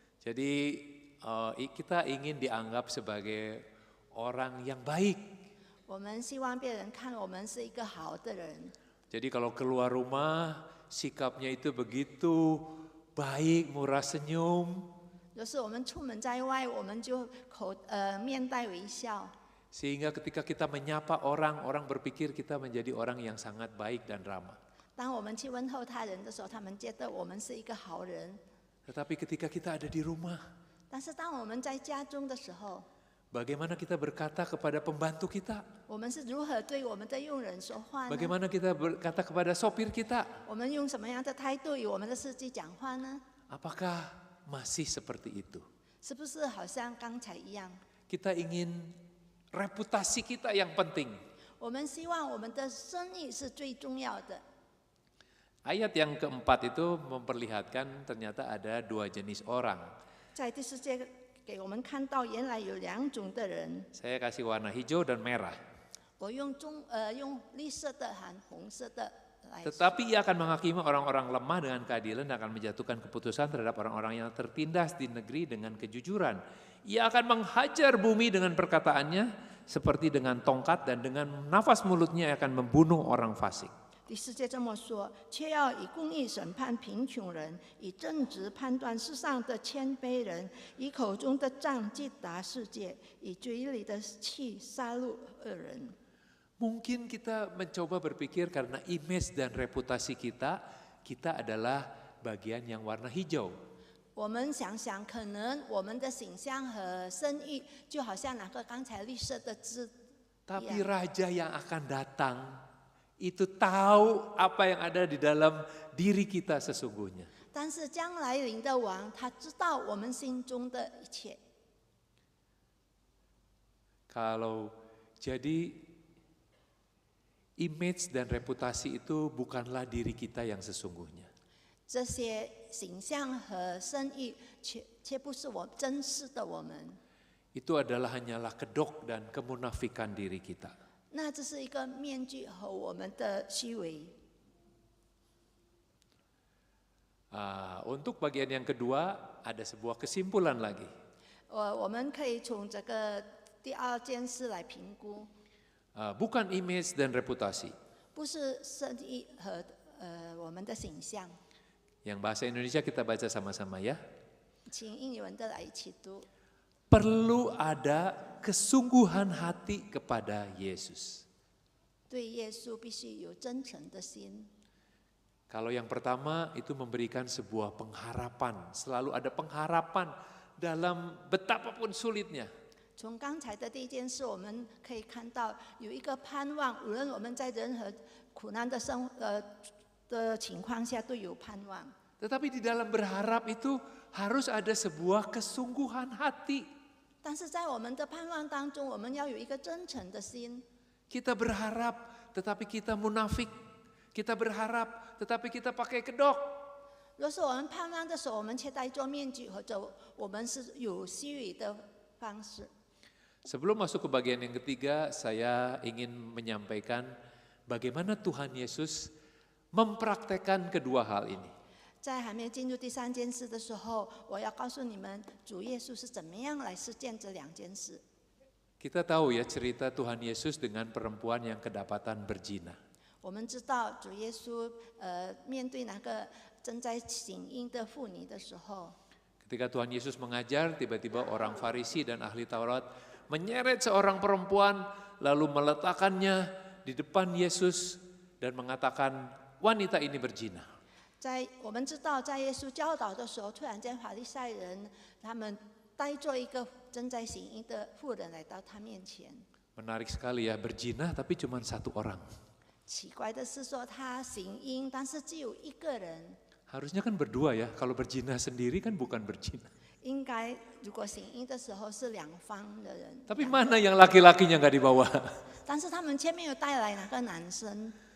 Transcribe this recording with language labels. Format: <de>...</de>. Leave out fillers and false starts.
<id>Jadi kita ingin dianggap sebagai orang yang baik.</id> <zh>我们希望别人看我们是一个好的人。</zh> <id>Jadi kalau keluar rumah sikapnya itu begitu baik, murah senyum.</id> <zh>就是我们出门在外，我们就面带微笑。</zh> <id>Sehingga ketika kita menyapa orang, orang berpikir kita menjadi orang yang sangat baik dan ramah.</id> <zh>当我们去问候他人的时候，他们觉得我们是一个好人。</zh> <id>Tetapi ketika kita ada di rumah,</id> <zh>但是当我们在家中的时候，</zh> <id>bagaimana kita berkata kepada pembantu kita?</id> <zh>我们是如何对我们的佣人说话呢？</zh> <id>Bagaimana kita berkata kepada sopir kita?</id> <zh>我们用什么样的态度与我们的司机讲话呢？</zh> <id>Apakah masih seperti itu?</id> <zh>是不是好像刚才一样？</zh> <id>Kita ingin reputasi kita yang penting.</id> <zh>我们希望我们的生意是最重要的。</zh> <id>Ayat yang keempat itu memperlihatkan ternyata ada dua jenis orang.</id> <zh>在第四节给我们看到，原来有两种的人。</zh> <id>Saya kasih warna hijau dan merah.</id> <zh>我用绿色的和红色的来说。</zh> <id>Tetapi ia akan menghakimi orang-orang lemah dengan keadilan dan akan menjatuhkan keputusan terhadap orang-orang yang tertindas di negeri dengan kejujuran. Ia akan menghajar bumi dengan perkataannya seperti dengan tongkat dan dengan nafas mulutnya akan membunuh orang fasik.</id> <zh>第四节这么说，却要以公义审判贫穷人，以正直判断世上的谦卑人，以口中的杖击打世界，以嘴里的气杀戮恶人。</zh> <id>Mungkin kita mencoba berpikir karena image dan reputasi kita adalah bagian yang warna hijau.</id> <zh>我们想想，可能我们的形象和声誉，就好像那个刚才绿色的字一</zh> <id>Tapi</id> <zh>样。</zh> <id>raja yang akan datang itu tahu apa yang ada di dalam diri kita sesungguhnya.</id> <zh>但是将来临的王，他知道我们心中的一切。</zh> <id>Kalau jadi image dan reputasi itu bukanlah diri kita yang sesungguhnya.</id> <zh>这些形象和声誉却不是我真实的我们。</zh> <id>itu adalah hanyalah kedok dan kemunafikan diri kita.</id> <zh>那这是一个面具和我们的虚伪。</zh> <id>Untuk bagian yang kedua ada sebuah kesimpulan lagi.</id> <zh>我们可以从这个第二件事来评估，</zh> <id>Bukan image dan reputasi.</id> <zh>不是设计和我们的形象。</zh> <id>Yang bahasa Indonesia kita baca sama-sama ya.</id> <zh>请印尼文的来一起读。</zh> <id>Perlu ada kesungguhan hati kepada Yesus.</id> <zh>对耶稣必须有真诚的心。</zh> <id>Kalau yang pertama itu memberikan sebuah pengharapan. Selalu ada pengharapan dalam betapapun sulitnya.</id> <zh>从刚才的第一件事，我们可以看到有一个盼望，无论我们在任何苦难的的情况下都有盼望。</zh> <id>Tetapi di dalam berharap itu harus ada sebuah kesungguhan hati.</id> <zh>但是在我们的盼望当中，我们要有一个真诚的心。</zh> <id>Kita berharap tetapi kita munafik. Kita berharap tetapi kita pakai kedok.</id> <zh>若是我们盼望的时候，我们却戴着面具，或者我们是有虚伪的方式。</zh> <id>Sebelum masuk ke bagian yang ketiga, saya ingin menyampaikan bagaimana Tuhan Yesus mempraktekkan kedua hal ini.</id> <zh>在还没有进入第三件事的时候，我要告诉你们，主耶稣是怎么样来实践这两件事。</zh> <id>Kita tahu ya cerita Tuhan Yesus dengan perempuan yang kedapatan berzina.</id> <zh>我们知道主耶稣面对那个正在行淫的妇女的时候，</zh> <id>Ketika Tuhan Yesus mengajar, tiba-tiba orang Farisi dan ahli Taurat menyeret seorang perempuan lalu meletakkannya di depan Yesus dan mengatakan wanita ini berzina.</id> <zh>我们知道在耶稣教导的时候，突然间法利赛人他们带着一个正在行淫的妇人来到他面前。</zh> <id>Menarik sekali ya, berzina tapi cuma satu orang.</id> <zh>奇怪的是说他行淫，但是只有一个人。</zh> <id>Harusnya kan berdua ya, kalau berzina sendiri kan bukan berzina.</id> <zh>应该如果行淫的时候是两方的人，</zh> <id>Tapi mana yang laki-lakinya nggak dibawa?</id> <zh>但是他们却没有带来那个男生。</zh>